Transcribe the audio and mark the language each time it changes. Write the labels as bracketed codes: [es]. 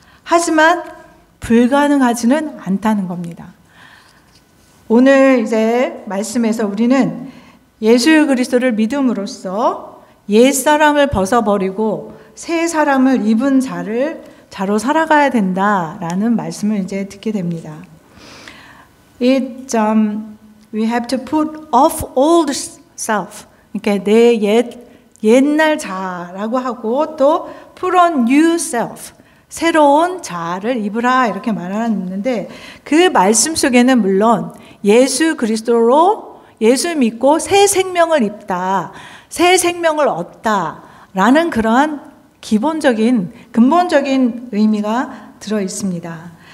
[ko] 하지만 불가능하지는 않다는 겁니다. 오늘 이제 말씀에서 우리는 예수 그리스도를 믿음으로써 옛사람을 벗어버리고 새 사람을 입은 자로 살아가야 된다라는 말씀을 이제 듣게 됩니다. [en] We have to put off old self. [ko] 그러니까 내 옛날 자라고 하고 또 [en] put on new self. [ko] 새로운 자를 입으라 이렇게 말하는데 그 말씀 속에는 물론 예수 그리스도로 예수 믿고 새 생명을 입다, 새 생명을 얻다라는 그러한 기본적인 근본적인 의미가 들어 있습니다.